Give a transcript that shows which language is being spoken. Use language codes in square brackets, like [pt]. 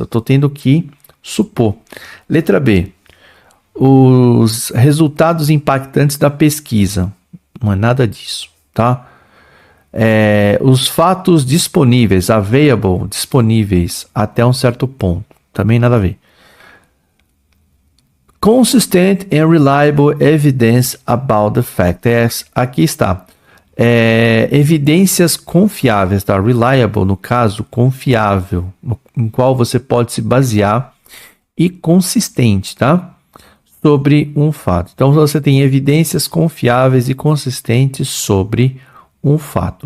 [pt] Eu estou tendo que supor. Letra B. Os resultados impactantes da pesquisa. Não é nada disso, tá? Os fatos disponíveis, available, disponíveis até um certo ponto. Também nada a ver. [en] Consistent and reliable evidence about the fact. [pt] Aqui está. Evidências confiáveis, tá? Reliable, no caso, confiável, em qual você pode se basear, e consistente, tá? Sobre um fato. Então, você tem evidências confiáveis e consistentes sobre um fato.